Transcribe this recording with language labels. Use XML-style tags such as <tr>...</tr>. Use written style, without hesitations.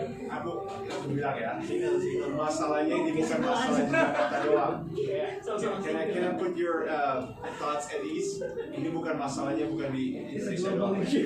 <id>Aku bilang ya, masalahnya ini bukan masalah Jakarta doang.</id> <en>Can I put your thoughts at ease?</en> <id>Ini bukan masalahnya bukan di Indonesia doang.</id>